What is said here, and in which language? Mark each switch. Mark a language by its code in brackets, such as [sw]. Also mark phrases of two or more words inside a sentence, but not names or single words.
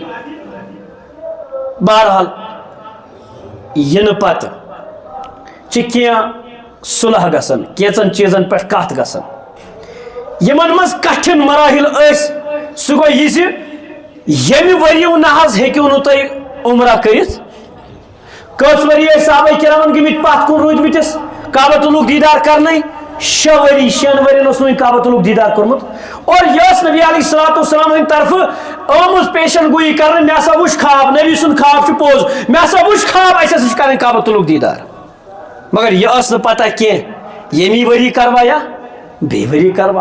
[ks] بہرحال ینہٕ پتہٕ چھِ کینٛہہ صلح گژھان, کینٛژن چیٖزن پٮ۪ٹھ کتھ گژھان. یمن منٛز کٹھن مراحل ٲسۍ سُہ گوٚو یہِ زِ ییٚمہِ ؤرِیو نہ حظ ہیٚکِو نہٕ تُہۍ عمرہ کٔرِتھ. کٔژ ؤری ٲسۍ صحابہ کرامن گٔمٕتۍ پتھ کُن روٗدمٕتِس کعبۃ اللہ دیدار کرنے؟ 6 ؤری, 6 ؤرین اوس نہٕ کعبۃ اللہ دیدار کوٚرمُت. اور یہ ٲس نبی علیہ الصلوۃ والسلام ہٕنٛدِ طرفہٕ آمٕژ پیشن گویی کرنہٕ, مےٚ ہسا وٕچھ خواب, نبی سُنٛد خواب چھُ پوٚز, مےٚ ہسا وٕچھ خواب اَسہِ ہسا چھِ کرٕنۍ کعبۃ اللہ دیدار. مگر یہ ٲس نہٕ پتہ کینٛہہ ییٚمی ؤری کروا یا بیٚیہِ ؤری کروا.